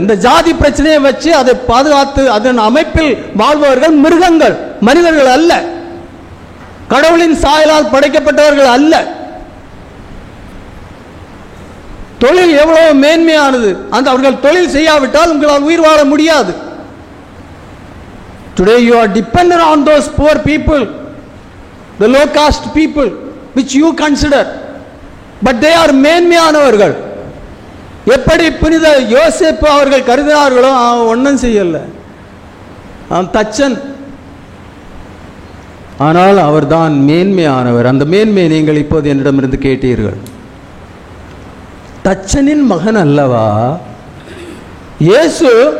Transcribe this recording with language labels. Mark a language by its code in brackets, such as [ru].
[ta] இந்த ஜாதி பிரச்சனையை வச்சு அதை பாதுகாத்து அதன் அமைப்பில் வாழ்பவர்கள் மிருகங்கள், மனிதர்கள் அல்ல. கடவுளின் சாயலால் படைக்கப்பட்டவர்கள் அல்ல. தொழில் எவ்வளவு மேன்மையானது. அந்த அவர்கள் தொழில் செய்யாவிட்டால் உங்களால் உயிர் வாழ முடியாது. [en] Today you are dependent on those poor people, the low caste people which you consider, but they are [ta] மேன்மையானவர்கள். எப்படி புனித யோசேப்பு அவர்கள் கருதினார்களோ ஒன்றும் செய்யல, அவன் தச்சன். ஆனால் அவர்தான் மேன்மையானவர். அந்த மேன்மையை நீங்கள் இப்போது என்னிடமிருந்து கேட்டீர்கள். தச்சனின் மகன் அல்லவா இயேசு?